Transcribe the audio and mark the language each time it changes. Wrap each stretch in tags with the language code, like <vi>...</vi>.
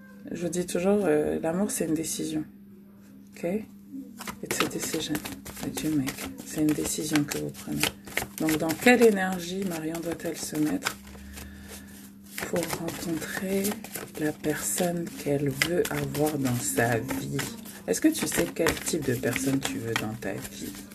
<fr>Je vous dis toujours, l'amour c'est une décision. Ok?</fr> <en>It's a decision that you make.</en> <fr>C'est une décision que vous prenez. Donc dans quelle énergie Marion doit-elle se mettre pour rencontrer la personne qu'elle veut avoir dans sa vie? Est-ce que tu sais quel type de personne tu veux dans ta vie?</fr>